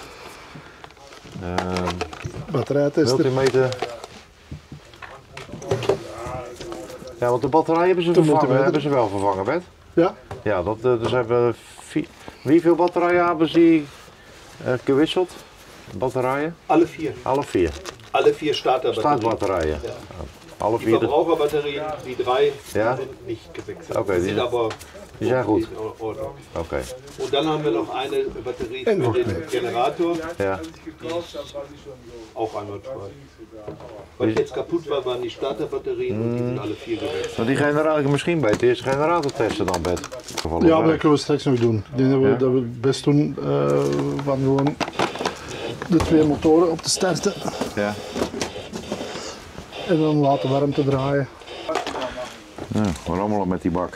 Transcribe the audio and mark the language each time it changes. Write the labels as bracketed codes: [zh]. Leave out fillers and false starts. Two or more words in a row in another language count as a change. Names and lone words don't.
[nl] Batterijtester. Multimeter. Ja, want de batterij hebben ze vervangen. Hebben ze wel vervangen, Bert? Ja. Ja, dus hebben hoeveel batterijen hebben ze gewisseld? Batterijen? Alle 4. Alle 4. [de] Alle 4 Starterbatterien. [nl] Startbatterijen. Ja. Alle Die 4. [de] Verbraucherbatterien, die 3 [nl] Ja? [de] sind nicht gewechselt. Okay, die sind aber [nl] die zijn goed. [de] in Ordnung. [nl] Oké. [de] Und dann haben wir noch eine Batterie für den Generator, [nl] Ja. [de] die ist auch einwandfrei. Was jetzt kaputt war, waren die Starterbatterien und die sind alle 4 gewechselt. [nl] Maar die generator, misschien bij het eerste generator testen dan, Bert. Ja, maar dat kunnen we straks nog doen. Ik denk dat we het best doen van gewoon de 2 motoren op te starten. Ja. En dan laten warmte draaien. Nou, we rommelen met die bak.